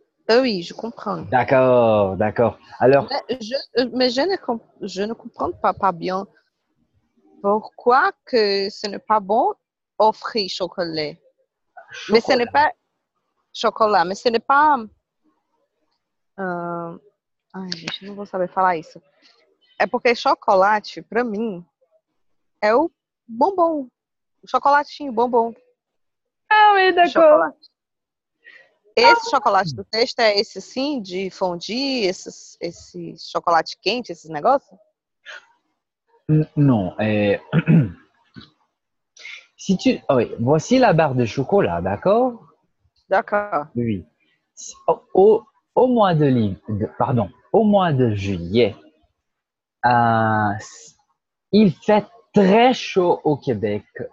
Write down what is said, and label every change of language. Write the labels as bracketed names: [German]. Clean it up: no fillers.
[French] Eh oui, je comprends. D'accord, d'accord. Alors, Mais je ne comprends pas bien pourquoi que ce n'est pas bon offrir chocolat. Mais ce n'est chocolat. pas chocolat, mas ce n'est pas. [Portuguese] ah, ai, gente, não vou saber falar isso. É porque chocolate, pra mim, é o bombom. O chocolatinho, bombom [French] Ah oui, de d'accord. [Portuguese] chocolate. Esse chocolate do texto é esse sim, de fondue, esse chocolate quente, esses negócios? [French] Non. Si tu, ah oui, voici la barre de chocolat, d'accord? D'accord. Oui. Au mois pardon, au mois de juillet, euh, il fait très chaud au Québec.